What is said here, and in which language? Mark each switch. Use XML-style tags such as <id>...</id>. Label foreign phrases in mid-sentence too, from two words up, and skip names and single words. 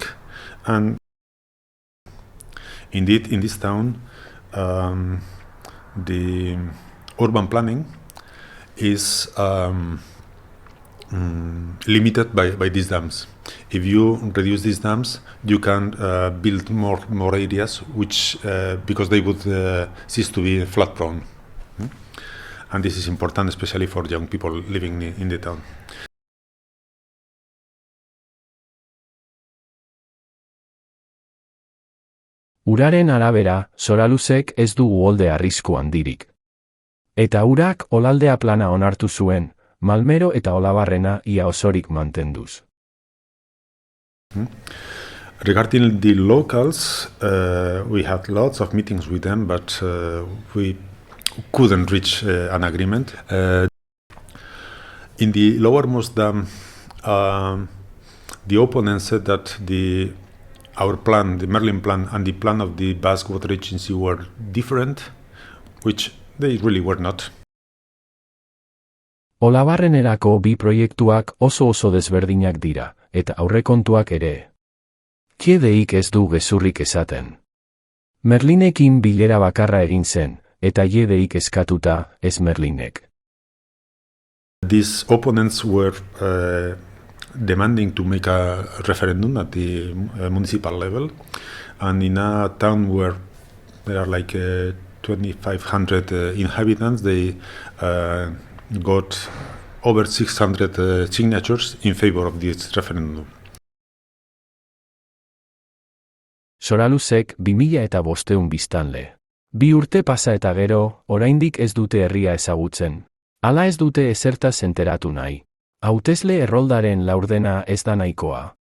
<en>And indeed, in this town, the urban planning is limited by these dams. If you reduce these dams, you can build more areas, which because they would cease to be flood prone. And this is important, especially for young people living in the town.</en> <eu>Uraren arabera, Soraluzek ez du uholde arrisku handirik. Eta urak Olaldea plana onartu zuen, Malmero eta Olabarrena ia osorik mantenduz.</eu> <en>Regarding the locals, we had lots of meetings with them, but we couldn't reach an agreement. In the lowermost dam, the opponents said that our plan, the Merlin plan, and the plan of the Basque Water Agency were different, which they really were not.</en> <eu>Olabarrenerako 2 proiektuak oso desberdinak dira, eta aurrekontuak ere. Kiedeik ez du gezurrik esaten. Merlinekin bilera bakarra egin zen, eta Jedeik eskatuta, ez Merlinek.</eu> <en>These opponents were demanding to make a referendum at the municipal level, and in a town where there are like 2,500 inhabitants, they got over 600 signatures in favor of this referendum.</en> <eu>Soraluzek 2.500 biztanle. 2 urte pasa eta gero, oraindik ez dute herria ezagutzen. Hala ez dute ezertaz enteratu nahi. Hautesle erroldaren laurdena ez da nahikoa.</eu>